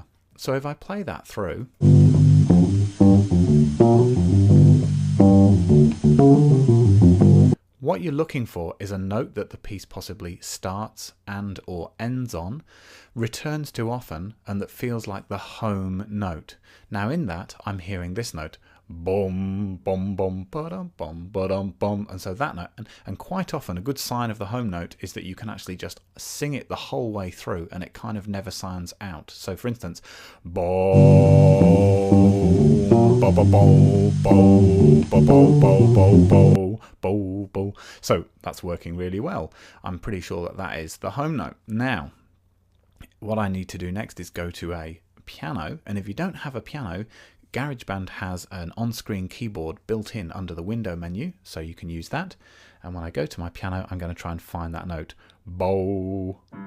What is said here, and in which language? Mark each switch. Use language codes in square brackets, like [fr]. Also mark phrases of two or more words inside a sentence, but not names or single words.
[en] So if I play that through, what you're looking for is a note that the piece possibly starts and or ends on, returns to often, and that feels like the home note. Now in that, I'm hearing this note, boom, boom, boom, ba-dum, boom, ba-dum, boom, and so that note, and quite often a good sign of the home note is that you can actually just sing it the whole way through, and it kind of never sounds out. So for instance, boom, ba ba bo, bo, ba bo, bo, bo, bo, bo, bo. So that's working really well. I'm pretty sure that that is the home note. Now, what I need to do next is go to a piano, and if you don't have a piano, GarageBand has an on-screen keyboard built in under the window menu, so you can use that. And when I go to my piano, I'm going to try and find that note, bo.